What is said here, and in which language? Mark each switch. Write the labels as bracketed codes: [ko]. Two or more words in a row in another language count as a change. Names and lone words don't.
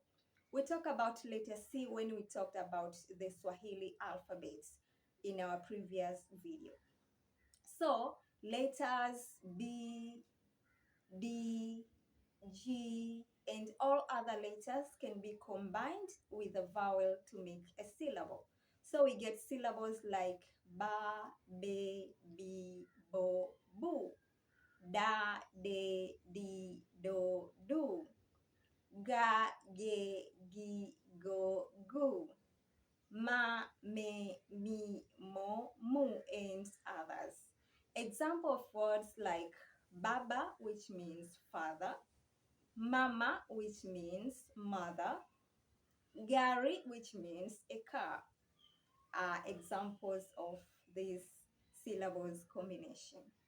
[en] We talked about letter C when we talked about the Swahili alphabet in our previous video. So letters B, D, G, and all other letters can be combined with a vowel to make a syllable. So we get syllables like ba, be, bi, bo, bu, da, de, di, do, do, ga, ge, gi, go, gu, ma, me, mi, mo, mu, and others. Example of words like baba, which means father, mama, which means mother, gari, which means a car, are examples of this syllables combination.